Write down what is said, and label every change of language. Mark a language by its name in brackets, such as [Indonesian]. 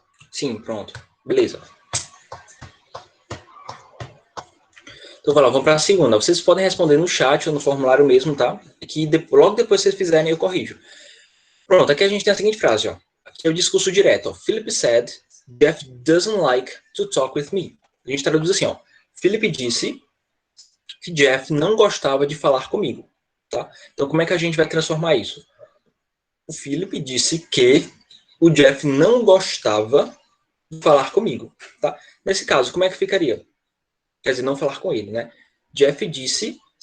[Portuguese] Sim, pronto. Beleza. Então, vamos para a segunda. Vocês podem responder no chat ou no formulário mesmo, tá? Que logo depois que vocês fizerem, eu corrijo. Pronto, aqui a gente tem a seguinte frase, ó. Aqui é o discurso direto, ó. [English] Philip said, Jeff doesn't like to talk with me. [Portuguese] A gente traduz assim, ó. Philip disse que Jeff não gostava de falar comigo, tá? Então, como é que a gente vai transformar isso? O Philip disse que o Jeff não gostava de falar comigo, tá? Nesse caso, como é que ficaria? Quer dizer, não falar com ele, né? Jeff disse...